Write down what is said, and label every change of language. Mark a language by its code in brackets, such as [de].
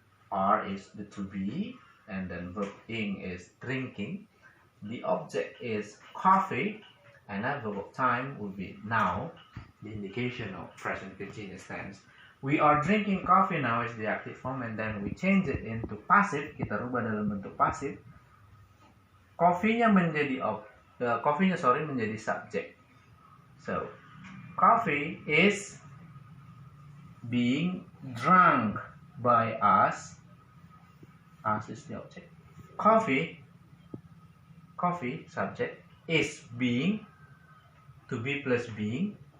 [en] Are is the to be, and then verb ing is drinking. The object is coffee, and that verb of time will be now, the indication of present continuous tense. We are drinking coffee now is the active form, and then we change it into passive. [id] Kita rubah dalam bentuk pasif. Coffee-nya menjadi menjadi subject. [en] So coffee is being drunk by us. Us is the object. Coffee subject is being, to be plus being.